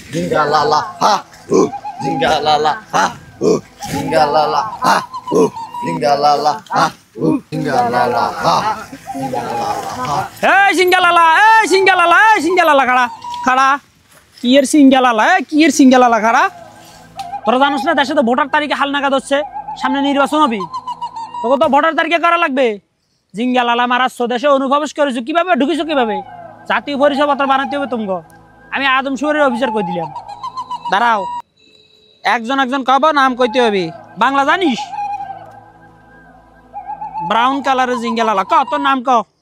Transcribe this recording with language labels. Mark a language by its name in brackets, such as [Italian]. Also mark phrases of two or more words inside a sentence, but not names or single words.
[Bangla] Zingalala ha, zingalala ha, zingalala ha, zingalala ha, zingalala ha, সিঙ্গালালা খাড়া খাড়া কিয়ের সিঙ্গালালা খাড়া তোরা জানোস না দেশে তো ভোটার তারিখে হালনাগাদ হচ্ছে সামনে নির্বাচন হবে তোকে তো ভোটার তারিখে করা লাগবে জিঙ্গালালা মারাচ্ছ দেশে অনুপ্রবেশ করেছো কিভাবে ঢুকেছো কিভাবে জাতীয় পরিচয়পত্র বানাতে হবে তোমাকে আমি আদমশুমারির অফিসার কই দিলাম দাঁড়াও একজন কব নাম কইতে হবে বাংলা জানিস ব্রাউন কালারের জিঙ্গালালা ক তোর নাম ক